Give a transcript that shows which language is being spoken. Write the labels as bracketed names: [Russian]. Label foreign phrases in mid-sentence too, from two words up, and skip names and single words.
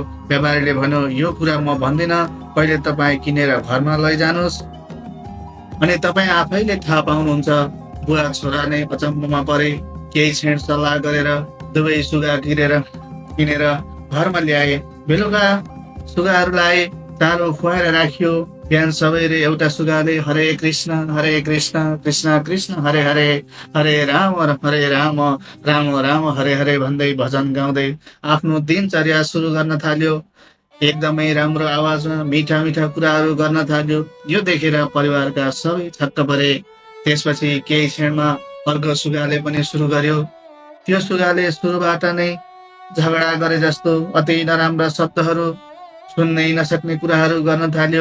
[Nepali] व्यापारीले भन्यो, यो कुरा म भन्दिन, पहिले तपाईँ किनेर घरमा लैजानुहोस् अनि तपाईँ आफैले थाहा पाउनुहुन्छ। बुवा छोरा नै अचम्ममा परे। केही क्षण सल्लाह गरेर दुवै सुगा किनेर घरमा ल्याए। बेलुका सुगाहरूलाई चारो खुवाएर राखियो। बिहान सबैले एउटा सुगाले हरे कृष्ण कृष्ण कृष्ण हरे हरे, हरे राम राम राम हरे हरे भन्दै भजन गाउँदै आफ्नो दिनचर्या सुरु गर्न थाल्यो। एकदमै राम्रो आवाजमा मिठा मिठा कुराहरू गर्न थाल्यो। यो देखेर परिवारका सबै छक्क परे। त्यसपछि केही क्षणमा अर्को सुगाले पनि सुरु गर्यो। त्यो सुगाले सुरुबाट नै झगडा गरे जस्तो अति नराम्रा शब्दहरू, सुन्नै नसक्ने कुराहरू गर्न थाल्यो।